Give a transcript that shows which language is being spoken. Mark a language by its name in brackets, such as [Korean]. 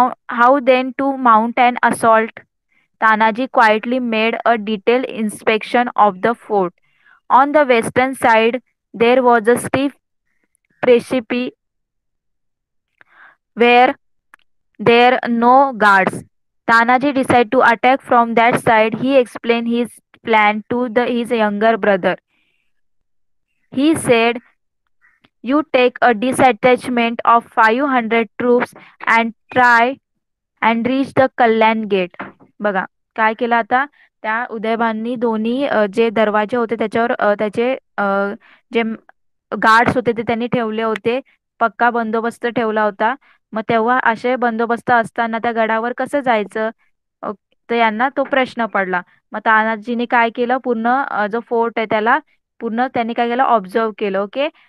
[English] How then to mount and assault. Tanaji quietly made a detailed inspection of the fort. On the western side, there was a steep precipice where there no guards. Tanaji decided to attack from that side. He explained his plan to his younger brother. He said, "You take a detachment of 500 troops and try and reach the Kalyan gate." [Marathi] बघा. काय केलं आता? त्या उदयभाननी दोन्ही जे दरवाजे होते त्याच्यावर त्याचे जे गार्ड्स होते ते त्यांनी ठेवले होते. पक्का बंदोबस्त ठेवला होता. मग तेव्हा असे बंदोबस्त असताना त्या गडावर कसं जायचं? तर यांना तो प्रश्न पडला. मग तानाजीने काय केलं? पूर्ण जो फोर्ट आहे त्याला पूर्ण त्यांनी काय केलं? ऑब्झर्व केलं. ओके.